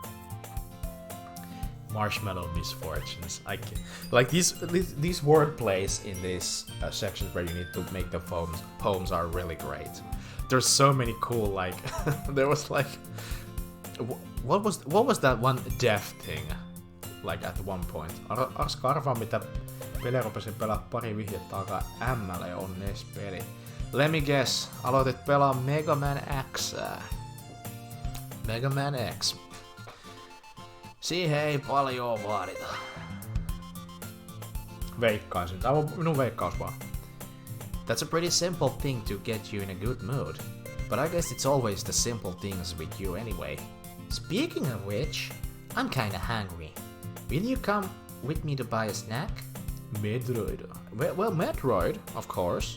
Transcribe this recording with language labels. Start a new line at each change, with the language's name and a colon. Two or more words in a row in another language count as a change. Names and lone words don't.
English: Marshmallow misfortunes. I can, like these word plays in these sections where you need to make the poems are really great. There's so many cool, like there was like what was that one death thing like at one point?
Finnish: Aska arvaa mitä pelejä rupesin pelaa pari vihjettä alkaa ML on NES peli.
English: Let me guess,
Finnish: aloitit pelaa Mega Man X. Mega Man X. Siihen ei paljon vaadita. Veikkaisin. Tää on minun veikkaus vaan.
English: That's a pretty simple thing to get you in a good mood. But I guess it's always the simple things with you anyway. Speaking of which, I'm kinda hungry. Will you come with me to buy a snack? Metroid. Well, Metroid, of course.